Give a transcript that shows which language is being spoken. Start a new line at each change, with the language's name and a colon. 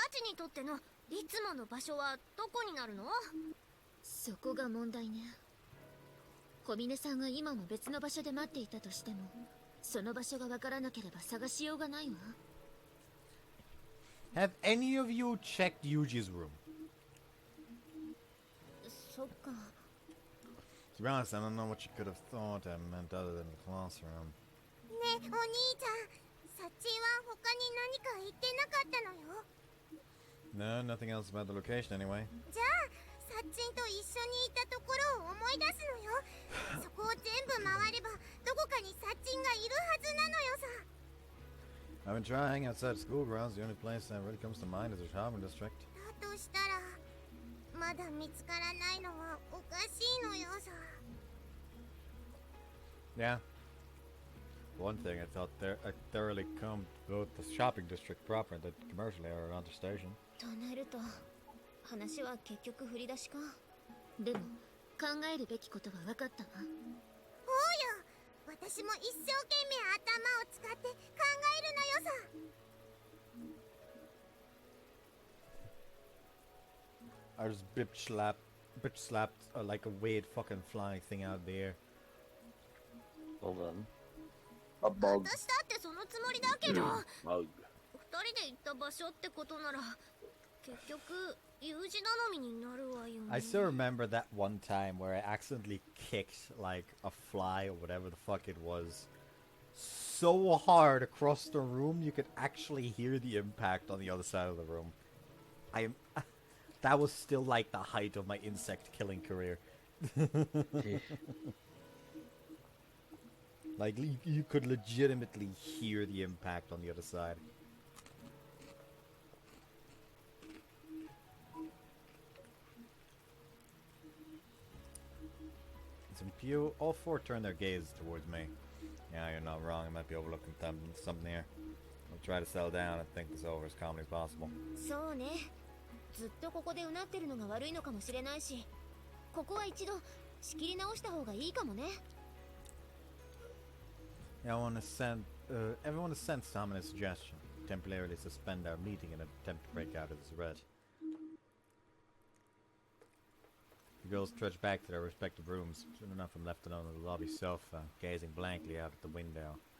Japanese: にとってのいつもの場所はどこになるの？そこが問題ね。小峰さんが今も別の場所で待っていたとしても、その場所がわからなければ探しようがないわ。
English: Have any of you checked Yuji's room?
Japanese: そっか。
English: To be honest, I don't know what you could have thought I meant other than the classroom.
Japanese: ねえ、お兄ちゃん、サチは他に何か言ってなかったのよ。
English: No, nothing else about the location anyway.
Japanese: じゃあ、サッチンと一緒にいたところを思い出すのよ。そこを全部回れば、どこかにサッチンがいるはずなのよさ。
English: I've been trying outside school grounds. The only place that really comes to mind is the shopping district.
Japanese: だとしたら、まだ見つからないのはおかしいのよさ。
English: Yeah. One thing, I thought I thoroughly combed both the shopping district proper and the commercial area around the station.
Japanese: となると、話は結局振り出しか。でも、考えるべきことは分かったわ。おうよ、私も一生懸命頭を使って考えるのよさ。
English: I just bitch slapped like a weird fucking flying thing out there. Well then. A bug.
Japanese: 私だってそのつもりだけど、
English: Mug.
Japanese: 二人で行った場所ってことなら、結局、有事頼みになるわよね。
English: I still remember that one time where I accidentally kicked like a fly or whatever the fuck it was so hard across the room you could actually hear the impact on the other side of the room. That was still like the height of my insect killing career. Like you could legitimately hear the impact on the other side. All four turn their gaze towards me. Yeah, you're not wrong. I might be overlooking something here. I'll try to settle down and think this over as calmly as possible.
Japanese: そうね。ずっとここでうなってるのが悪いのかもしれないし、ここは一度仕切り直した方がいいかもね。
English: Yeah, everyone has sensed Samen's suggestion. Temporarily suspend our meeting and attempt to break out of this red. The girls trudged back to their respective rooms. Soon enough, I'm left alone on the lobby sofa, gazing blankly out at the window.